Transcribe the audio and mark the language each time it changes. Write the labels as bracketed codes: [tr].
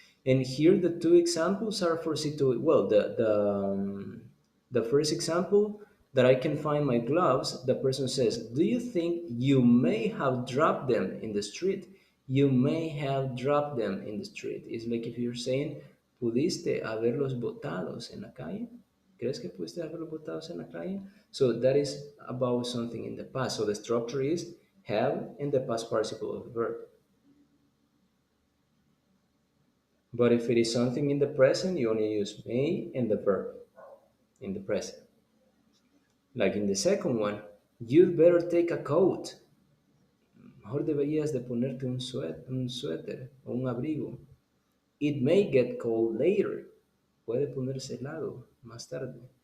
[en] And here the two examples are for well, the first example, that I can find my gloves, the person says, do you think you may have dropped them in the street? You may have dropped them in the street. It's like if you're saying, [es] ¿pudiste haberlos botados en la calle? ¿Crees que pudiste haberlos botados en la calle? [en] So that is about something in the past. So the structure is have in the past participle of the verb. But if it is something in the present, you only use may and the verb in the present. Like in the second one, you'd better take a coat. [es] Mejor deberías de ponerte un suéter o un abrigo. [en] It may get cold later. [es] Puede ponerse helado más tarde.